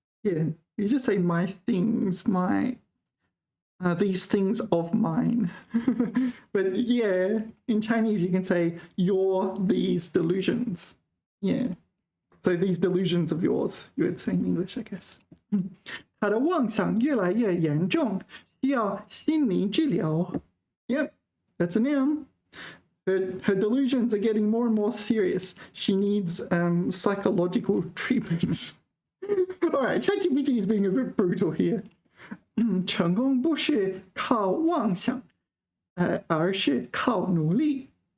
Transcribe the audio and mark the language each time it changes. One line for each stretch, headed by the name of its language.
English: Yeah, you just say my things, my these things of mine. But yeah, in Chinese you can say your these delusions. Yeah. So these delusions of yours, you would say in English, I guess.
Chinese: 他的妄想越来越严重，需要心理治疗.
English: Yep, that's a noun. Her delusions are getting more and more serious. She needs psychological treatment. All right, ChatGPT is being a bit brutal here.
Chinese: 成功不是靠妄想，而是靠努力.